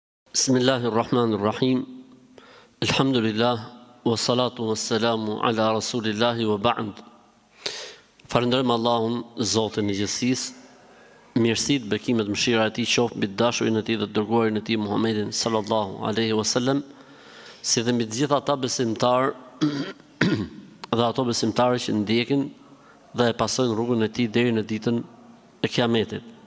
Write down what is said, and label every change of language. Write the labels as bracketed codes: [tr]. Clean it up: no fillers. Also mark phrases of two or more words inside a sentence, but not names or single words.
[ar] بسم الله الرحمن الرحيم. الحمد لله، والصلاة والسلام على رسول الله وبعد. [sq] Falenderojmë Allahun, Zotin e gjithësisë, mirësitë, bekimet, mëshira e Tij qoftë mbi dashurin e Tij dhe dërguarin e Tij Muhammedin [ar] صلى الله عليه وسلم, [sq] si dhe mbi të gjithë ata besimtarë dhe ato besimtarë që ndjekin dhe e pasojnë rrugën e Tij deri në ditën e Kiametit.